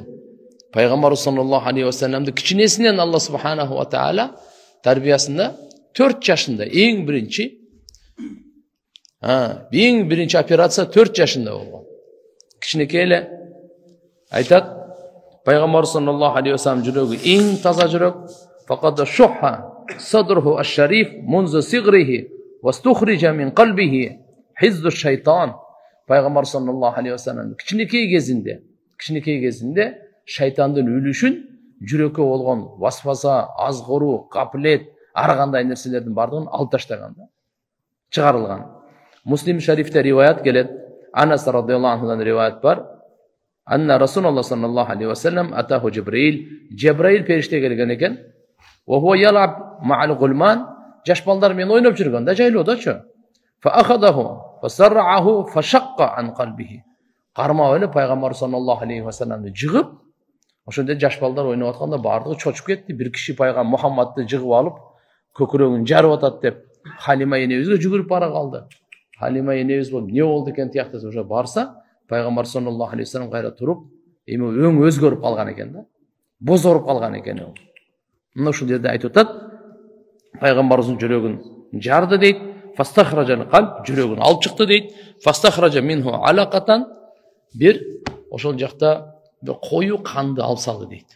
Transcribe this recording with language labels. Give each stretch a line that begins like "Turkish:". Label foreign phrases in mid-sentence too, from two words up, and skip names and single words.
Kyrgyz: Пайгамбар
Arabic: صلى الله عليه وسلم
Kyrgyz: кичинесинен Алла
Arabic: سبحانه وتعالى
Kyrgyz: тарбиясында 4 жашында эң биринчи операция 4 жашында болгон. Кичинекей эле айтат, Пайгамбар
Arabic: صلى الله عليه وسلم
Kyrgyz: жүрөгү эң таза жүрөк.
Arabic: فقد شق صدره الشريف منذ صغره واستخرج من قلبه حظ الشيطان.
Kyrgyz: Пайгамбар
Arabic: صلى الله عليه وسلم
Kyrgyz: кичинекей кезинде шайтандын үлүшүн жүрөккө болгон васваса, азгыруу, капилет, ар кандай нерселердин бардыгын алып таштаган да, чыгарылган. Муслим шарифте риваят келет. Анас
Arabic: رضي الله عنه
Kyrgyz: rivayet var.
Arabic: أن رسول الله صلى الله عليه وسلم أتاه جبريل.
Kyrgyz: Cebrail perişte gelgen eken.
Arabic: وهو يلعب مع الغلمان.
Kyrgyz: Jaş ballar men oynap жүргөн да, жайлоо дачы.
Arabic: فأخذه فصرعه فشق عن قلبه.
Kyrgyz: Кармап эле Пайгамбар
Arabic: صلى الله عليه وسلم
Kyrgyz: жыгып, ошондо жаш балдар ойноп атканда бардыгы чочуп кетти. Бир киши Пайгамбар Мухаммадты жыгып алып, көкүрөгүн жарып атат деп Халима энебизге жүгүрүп бара калды. Халима энебиз болуп, не болду экен тияктаса уже барса, Пайгамбар
Arabic: صلى الله عليه وسلم
Kyrgyz: кайра туруп, эми өң өзгөрүп калган экен да. Бозоруп калган экен ол. Мына ушул жерде айтып атат, Пайгамбарыбыздын жүрөгүн жарды дейт,
Arabic: فاستخرج القلب,
Kyrgyz: жүрөгүн алып чыкты дейт,
Arabic: فاستخرج منه علقة,
Kyrgyz: бир ошол жакта бир кою канды алып салды дейт.